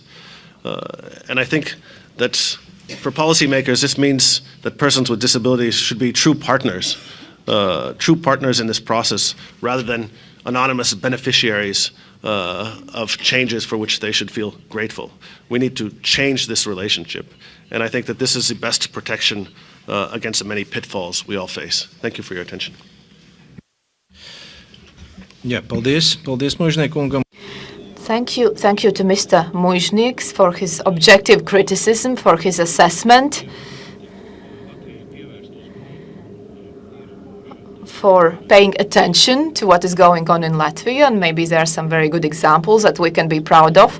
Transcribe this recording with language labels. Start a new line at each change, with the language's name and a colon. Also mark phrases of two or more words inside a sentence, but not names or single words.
English: And I think that for policymakers, this means that persons with disabilities should be true partners in this process, rather than anonymous beneficiaries of changes for which they should feel grateful. We need to change this relationship, and I think that this is the best protection against the many pitfalls we all face. Thank you for your attention.
Latvian: Jā, paldies. Paldies, Muižniekungam.
English: Thank you to Mr. Muižnieks for his objective criticism, for his assessment, for paying attention to what is going on in Latvia, and maybe there are some very good examples that we can be proud of.